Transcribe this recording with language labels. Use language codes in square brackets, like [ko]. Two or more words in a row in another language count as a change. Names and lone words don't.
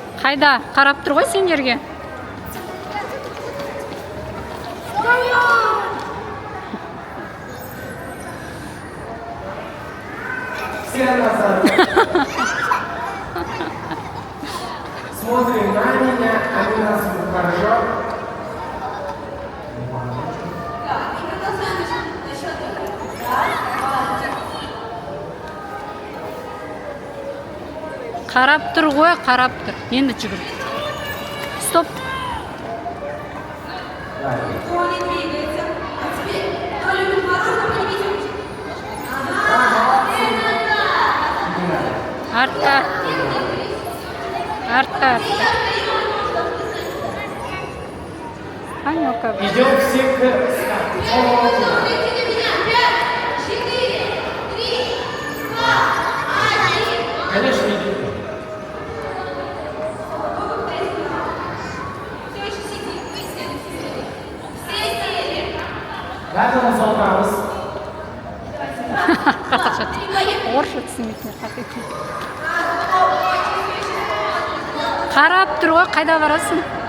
[kk] Қайда? Қарап тұр ғой сендерге. [ru] Все назад. Смотрим на меня, они нас хорошо. [kk] Қарап тұр ғой, қарап тұр. Енді жүгір. [ru] Стоп. Никто не двигается. А теперь, кто любит мороженое, поднимите ручки. [kk] Артта. Артта. Анюка. [ru] Идем все к старту. Смотрите на меня. 5, 4, 3, 2, 1. Конечно, идем. Все еще сидим. Все сели. [kk] Бәріміз отырамыз. Оршыт сметіне қатеке. Қарап тұр ғой, қайда барасың?